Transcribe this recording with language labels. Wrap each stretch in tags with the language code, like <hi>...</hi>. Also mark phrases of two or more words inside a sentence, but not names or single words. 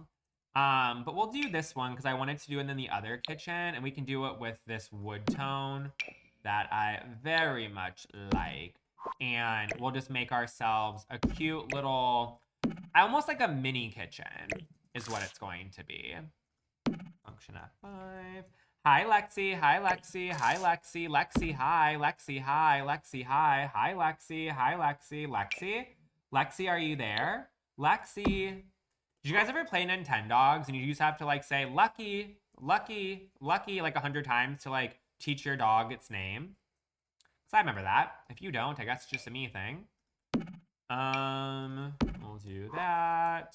<en>But we'll do this one because I wanted to do it in the other kitchen, and we can do it with this wood tone that I very much like. And we'll just make ourselves a cute little, almost like a mini kitchen is what it's going to be. Function F5. Hi, Lexi. Hi, Lexi. Hi, Lexi. Lexi, hi. Lexi, hi. Lexi, hi. Hi, Lexi. Hi, Lexi. Lexi? Lexi, are you there? Lexi. Did you guys ever play Nintendogs and you just have to like say lucky, lucky, lucky like 100 times to like teach your dog its name? Because I remember that. If you don't, I guess it's just a me thing. We'll do that.</en>